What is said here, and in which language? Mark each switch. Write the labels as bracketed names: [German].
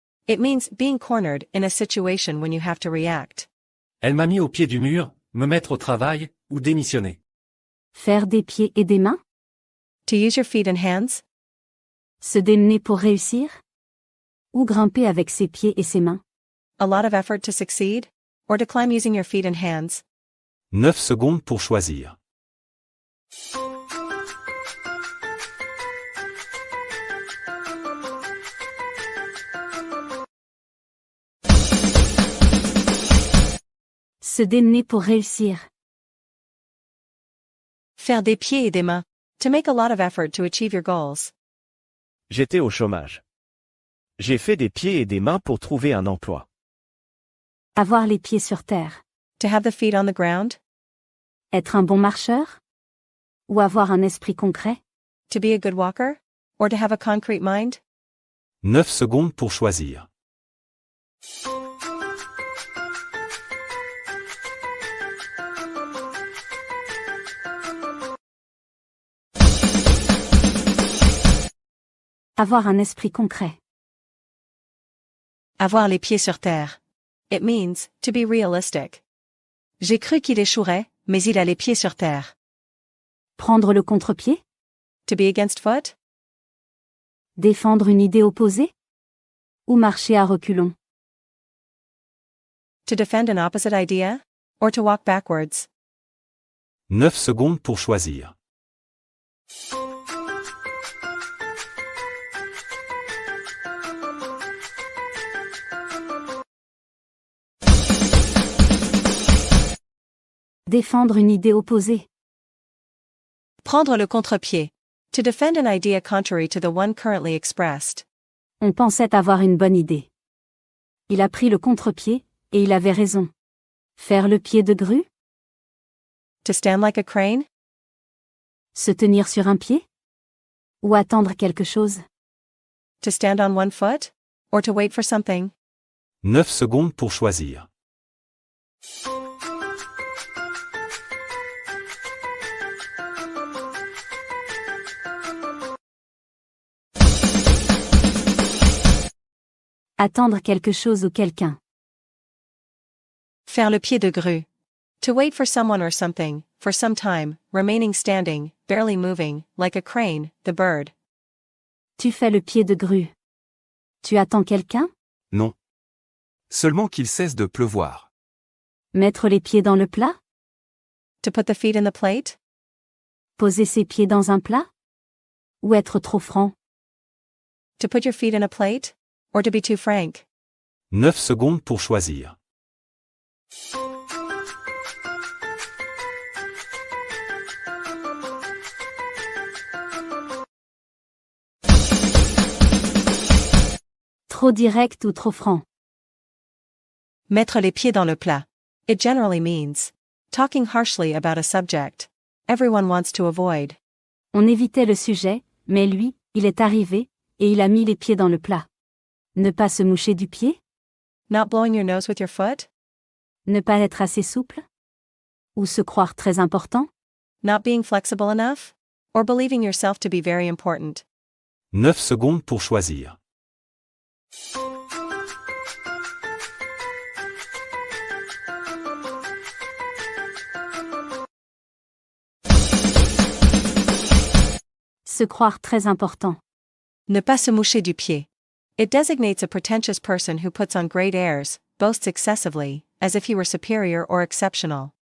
[English] It means being cornered in a situation when you have to react. [French] Elle m'a mis au pied du mur, me mettre au travail, ou démissionner. Faire des pieds et des mains? [English] To use your feet and hands? [French] Se démener pour réussir? Ou grimper avec ses pieds et ses mains? [English] A lot of effort to succeed? Or to climb using your feet and hands? [French] 9 secondes pour choisir. Se démener pour réussir. Faire des pieds et des mains. [English] To make a lot of effort to achieve your goals. [French] J'étais au chômage. J'ai fait des pieds et des mains pour trouver un emploi. Avoir les pieds sur terre. [English] To have the feet on the ground? [French] Être un bon marcheur? Ou avoir un esprit concret? [English] To be a good walker? Or to have a concrete mind? [French] 9 secondes pour choisir. Avoir un esprit concret. Avoir les pieds sur terre. [English] It means to be realistic. [French] J'ai cru qu'il échouerait, mais il a les pieds sur terre. Prendre le contre-pied? [English] To be against foot? [French] Défendre une idée opposée? Ou marcher à reculons? [English] To defend an opposite idea? Or to walk backwards? [French] 9 secondes pour choisir. Défendre une idée opposée. Prendre le contre-pied. [English] To defend an idea contrary to the one currently expressed. [French] On pensait avoir une bonne idée. Il a pris le contre-pied, et il avait raison. Faire le pied de grue? [English] To stand like a crane? [French] Se tenir sur un pied? Ou attendre quelque chose? [English] To stand on one foot? Or to wait for something? [French] 9 secondes pour choisir. Attendre quelque chose ou quelqu'un. Faire le pied de grue. [English] To wait for someone or something, for some time, remaining standing, barely moving, like a crane, the bird. [French] Tu fais le pied de grue. Tu attends quelqu'un? Non. Seulement qu'il cesse de pleuvoir. Mettre les pieds dans le plat? [English] To put the feet in the plate? [French] Poser ses pieds dans un plat? Ou être trop franc? [English] To put your feet in a plate? Or to be too frank? [French] 9 secondes pour choisir. Trop direct ou trop franc? Mettre les pieds dans le plat. [English] It generally means talking harshly about a subject everyone wants to avoid. [French] On évitait le sujet, mais lui, il est arrivé, et il a mis les pieds dans le plat. Ne pas se moucher du pied? [English] Not blowing your nose with your foot? [French] Ne pas être assez souple? Ou se croire très important? [English] Not being flexible enough? Or believing yourself to be very important. [French] 9 secondes pour choisir. Se croire très important. Ne pas se moucher du pied. [English] It designates a pretentious person who puts on great airs, boasts excessively, as if he were superior or exceptional.